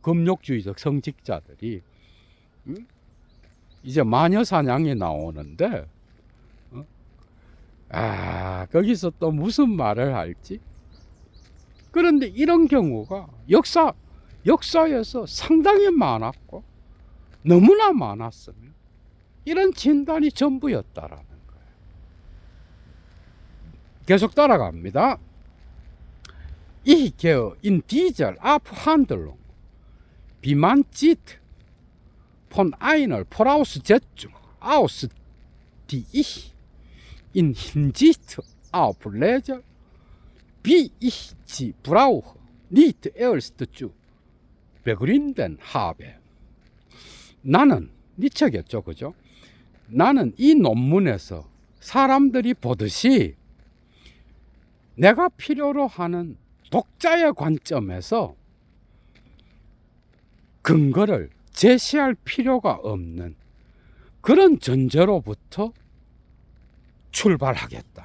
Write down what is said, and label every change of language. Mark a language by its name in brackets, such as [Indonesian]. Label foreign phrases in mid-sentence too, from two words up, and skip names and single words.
[Korean] 금욕주의적 성직자들이. 이제 마녀사냥이 나오는데 거기서 또 무슨 말을 할지. 그런데 이런 경우가 역사에서 상당히 많았고 너무나 많았으면 이런 진단이 전부였다라는 거예요. 계속 따라갑니다. [German] Ich gehe in dieser Abhandlung wie man sieht von einer Voraussetzung aus, die ich in Hinsicht auf Leser, wie ich sie brauche, nicht erst zu begründen habe. [Korean] 나는 이 책이었죠, 그죠? 나는 이 논문에서 사람들이 보듯이 내가 필요로 하는 독자의 관점에서 근거를 제시할 필요가 없는 그런 전제로부터 출발하겠다.